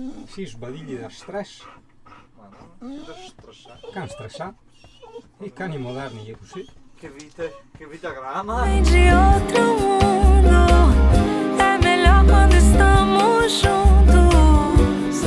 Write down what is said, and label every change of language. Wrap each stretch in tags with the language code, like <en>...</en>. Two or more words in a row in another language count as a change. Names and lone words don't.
<it>Sì, sbadigli da stress. Can stressato. I cani moderni è così. Che vita grama.</it> <pt>Vem de outro mundo, é melhor quando estamos juntos.</pt>